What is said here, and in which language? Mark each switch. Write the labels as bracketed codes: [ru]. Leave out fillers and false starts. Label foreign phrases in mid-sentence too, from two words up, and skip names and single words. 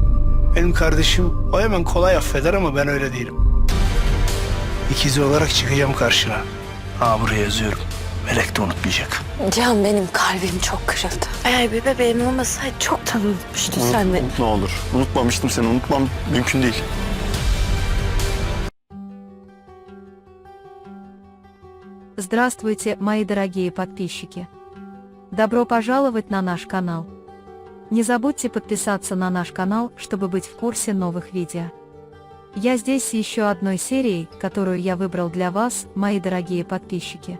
[tr] Benim kardeşim o hemen kolay affeder ama ben öyle değilim. İkizi olarak çıkacağım karşına. Ha, buraya yazıyorum. Melek de unutmayacak. Can, benim kalbim çok kırıldı. Eğer bir bebeğim olmasaydı çoktan unutmuştun sen beni. Ne olur. Unutmamıştım seni. Unutmam mümkün değil. [ru] Здравствуйте, мои дорогие подписчики! Добро пожаловать на наш канал! Не забудьте подписаться на наш канал, чтобы быть в курсе новых видео. Я здесь с еще одной серией, которую я выбрал для вас, мои дорогие подписчики.